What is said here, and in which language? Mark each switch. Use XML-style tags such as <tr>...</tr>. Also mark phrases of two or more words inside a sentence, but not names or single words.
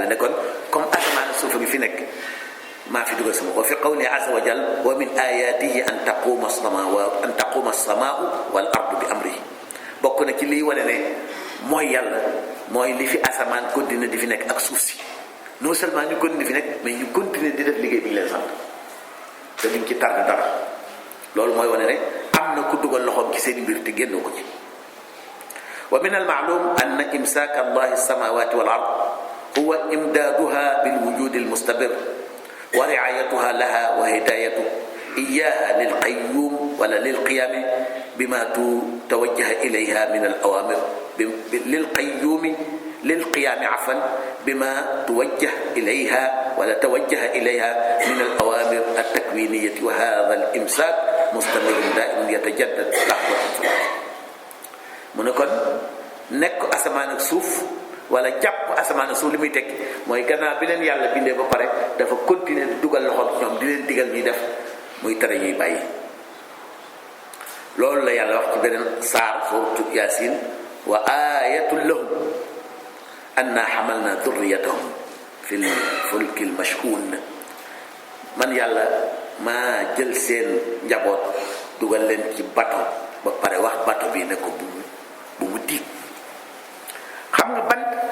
<wo>ne kon comme asamaan suuf a ngi fi nekk maa fi dugal sama</wo> <ar>وفي قوله عز وجل ومن آياته أن تقوم السماء والأرض بأمره</ar> <wo>bokk na ci liy wane ne mooy yàlla mooy li fi asamaan continuer di fi nekk ak suuf si</wo> <fr>non seulement</fr> <wo>ñu continuer di fi nekk mais ñu continuer di def liggéey bi ñu leen sant te duñ ci tardé dara loolu mooy wane ne am na ku dugal loxoom ci seen mbir te génnoo ko ci.</wo> <ar>ومن المعلوم أن إمساك الله السماوات والأرض هو إمدادها بالوجود المستمر ورعايتها لها وهدايتها إياها للقيوم ولا للقيام بما توجه إليها من الأوامر للقيوم للقيام أفأن بما توجه إليها ولا توجه إليها من الأوامر التكوينية وهذا الإمساك مستمر دائم يتجدد</ar> <wo>mu ne kon nekk asamaan ak suuf wala jàpp asamaan suuf li muy tekki mooy gannaaw bi leen yàlla bindee ba pare dafa continuer di dugal loxoom ci ñoom di leen digal ñuy def muy tere ñuy bàyyi loolu la yàlla wax ci beneen saar suuratu Yaasin</wo> <ar>وآية لهم أنا حملنا ذريتهم في الفلك المشحون</ar> <wo>man yàlla maa jël seen njaboot dugal leen ci bato ba pare wax bato bi ne ko bu mu diig xam nga bant</wo>